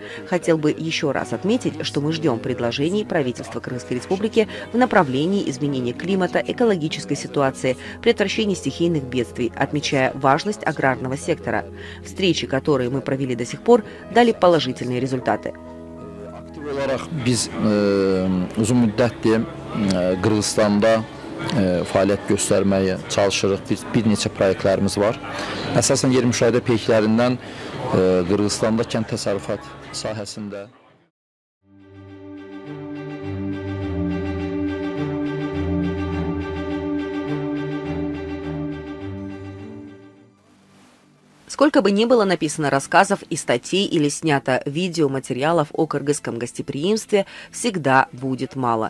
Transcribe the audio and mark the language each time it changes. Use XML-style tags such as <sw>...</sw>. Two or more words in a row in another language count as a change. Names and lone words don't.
<ru>Хотел бы еще раз отметить, что мы ждем предложений правительства Кыргызской Республики в направлении изменения климата, экологической ситуации, предотвращения стихийных бедствий, отмечая важность аграрного сектора. Встречи, которые мы провели до сих пор, дали положительные результаты.</ru> <az>Aktiv olaraq biz uzun müddətdir Qırğızstanda fəaliyyət göstərməyə çalışırıq. Bir neçə proyektlərimiz var. Əsasən yer müşahidə peyklərindən Qırğızstanda kənd təsərrüfat sahəsində.</az> <ru>Сколько бы ни было написано рассказов и статей или снято видеоматериалов о кыргызском гостеприимстве, всегда будет мало.</ru>